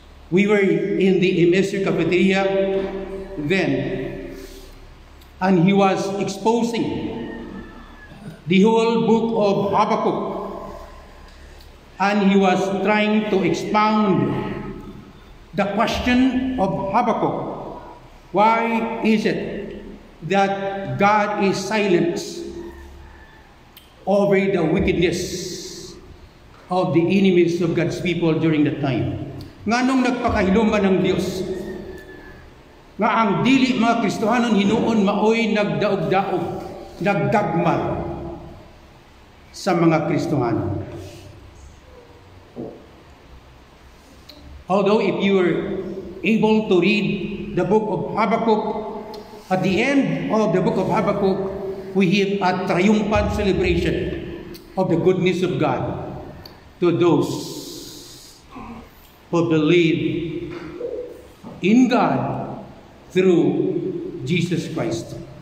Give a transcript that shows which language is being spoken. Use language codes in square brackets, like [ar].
[en] We were in the MSU cafeteria then, and he was exposing the whole book of Habakkuk, and he was trying to expound the question of Habakkuk. Why is it that God is silent over the wickedness of the enemies of God's people during that time? [ceb] Nganong nagpakahiluman ng Diyos nga ang dili mga Kristohanon hinuon maoy nagdaog-daog, nagdagmal sa mga Kristohanon. [en] Although if you were able to read the book of Habakkuk, at the end of the book of Habakkuk, we have a triumphant celebration of the goodness of God to those who believe in God through Jesus Christ.